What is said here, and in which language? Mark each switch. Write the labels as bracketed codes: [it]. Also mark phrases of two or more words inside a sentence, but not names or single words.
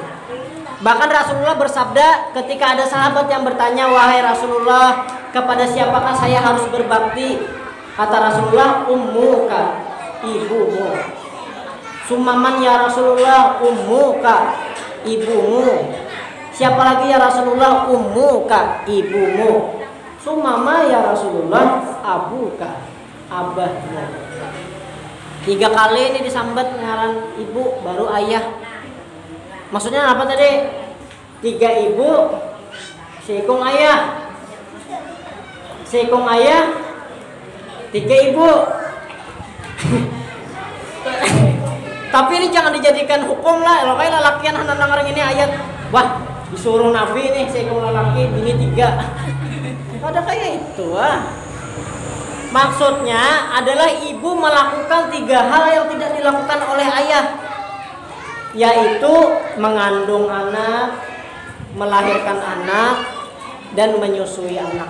[id] Bahkan Rasulullah bersabda ketika ada sahabat yang bertanya, wahai Rasulullah, kepada siapakah saya harus berbakti? Kata Rasulullah, ummuka, ibumu. [ar] ثم من يا رسول الله، أمك، ibumu. [id] Siapa lagi ya Rasulullah? Ummuka, ibumu. [ar] ثم من يا رسول الله، أبوك, [id] abahmu. [bjn] 3 kali ini disambat ngaran ibu baru ayah. Maksudnya apa tadi? 3 ibu, seikung ayah. Seikung ayah, 3 ibu. [id] Tapi ini jangan dijadikan hukum lah. [bjn] Kalau kayak lelakian hanang orang ini ayat, wah disuruh Nabi nih seikung lelaki ini 3. [id] Ada kayak itu Maksudnya adalah ibu melakukan 3 hal yang tidak dilakukan oleh ayah, yaitu mengandung anak, melahirkan anak, dan menyusui anak.